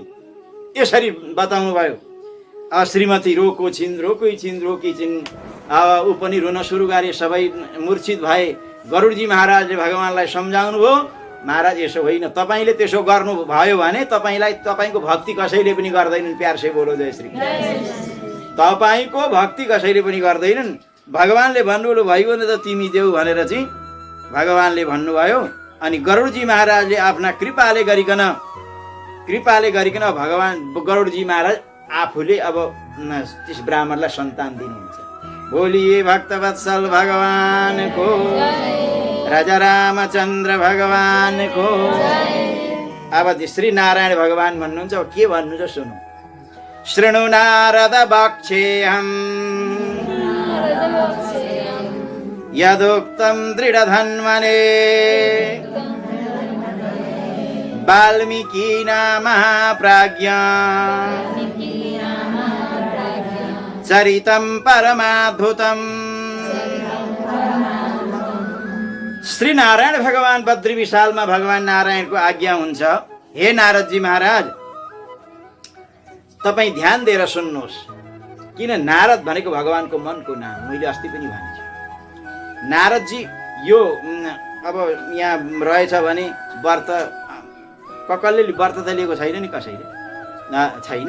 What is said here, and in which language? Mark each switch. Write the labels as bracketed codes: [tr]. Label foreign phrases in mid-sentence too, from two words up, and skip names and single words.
[ne] यसरी बताउनु भयो। श्रीमती रोको छिन्, रोकी छिन्। ऊ पनि रुन सुरु गरे, सबै मूर्छित भए। गरुडजी महाराजले भगवानलाई सम्झाउनु भयो, महाराज यसो होइन, तपाईँले त्यसो गर्नु भयो भने तपाईँको भक्ति कसैले पनि गर्दैनन्। [hi] प्यार से बोलो जय श्री कृष्ण। [ne] तपाईँको भक्ति कसैले पनि गर्दैनन्। भगवानले भन्नुभयो भयो भने त तिमी देऊ भनेर चाहिँ भगवानले भन्नुभयो। अनि गरुडजी महाराजले आफ्ना कृपाले गरिकन भगवान गरुडजी महाराज आफूले अब त्यस ब्राह्मणलाई सन्तान दिनुहुन्छ। बोलिए भक्तवत्सल भगवानको, राजा रामचन्द्र भगवानको। अब श्री नारायण भगवान भन्नुहुन्छ, के भन्नुहुन्छ सुनौ। [sa] शृणु नारद वक्ष्येऽहम् यदुक्तं दृढधन्वने वाल्मीकिना महाप्राज्ञा चरितं परमाद्भुतम्। [ne] श्री नारायण भगवान बद्री विशालमा भगवान नारायणको आज्ञा हुन्छ, हे नारदजी महाराज तपाईँ ध्यान दिएर सुन्नुहोस्। किन नारद भनेको भगवानको मनको नाम, मैले अस्ति पनि भनेको छु। नारदजी यो अब यहाँ रहेछ भने व्रत कसले व्रत त लिएको छैन नि, कसैले छैन।